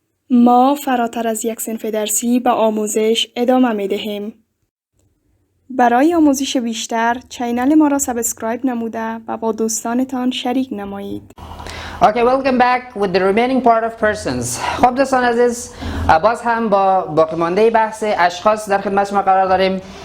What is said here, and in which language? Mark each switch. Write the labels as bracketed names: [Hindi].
[Persian] ما فراتر از یک صنف درسی به آموزش ادامه می دهیم. برای آموزش بیشتر چینل ما را سابسکرایب نموده و با دوستانتان شریک نمایید. [English] Okay, welcome back with the remaining part of persons. [Persian] خب دوستان عزیز، باز هم با باقی مانده بحث اشخاص در خدمت شما قرار داریم.